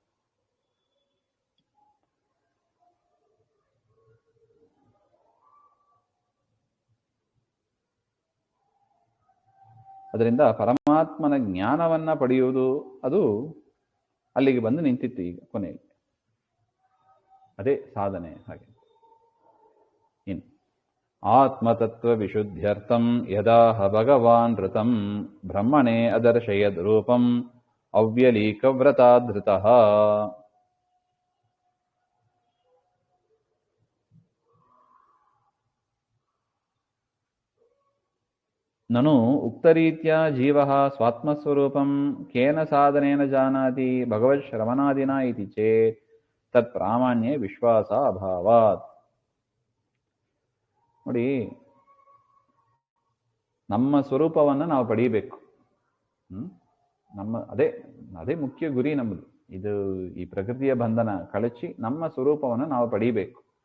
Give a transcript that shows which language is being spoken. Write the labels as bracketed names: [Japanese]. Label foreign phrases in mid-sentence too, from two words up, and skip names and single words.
[Kannada] ಅದರಿಂದ ಪರಮಾತ್ಮನ ಜ್ಞಾನವನ್ನ ಪಡೆಯುವುದು ಅದು ಅಲ್ಲಿಗೆ ಬಂದು ನಿಂತಿತ್ತು. ಈಗ ಕೊನೆಯಲ್ಲಿ ಅದೇ ಸಾಧನೆ. ಹಾಗೆ ಇನ್ನು [Sanskrit] ಆತ್ಮತತ್ವ ವಿಶುದ್ಧ್ಯರ್ಥಂ ಯದಾಹ ಭಗವಾನ್ ಋತಂ ಬ್ರಹ್ಮಣೇ ಅದರ್ಶಯದ್ ರೂಪಂ ಅವ್ಯಲೀಕವ್ರತಾಧೃತಃ. ನನು ಉಕ್ತರೀತ್ಯಾ ಜೀವಃ ಸ್ವಾತ್ಮಸ್ವರೂಪಂ ಕೇನ ಸಾಧನೇನ ಜಾನಾತಿ ಭಗವತ್ ಶ್ರವಣಾದಿನ ಇತಿ ಚೇತ್ ತತ್ ಪ್ರಾಮಾಣ್ಯೇ ವಿಶ್ವಾಸ ಅಭಾವಾತ್. [Kannada] ನೋಡಿ, ನಮ್ಮ ಸ್ವರೂಪವನ್ನು ನಾವು ಪಡೆಯಬೇಕು. ಅದೇ ಮುಖ್ಯ ಗುರಿ ನಮ್ಮದು. ಇದು ಈ ಪ್ರಕೃತಿಯ ಬಂಧನ ಕಳಚಿ ನಮ್ಮ ಸ್ವರೂಪವನ್ನು ನಾವು ಪಡೆಯಬೇಕು.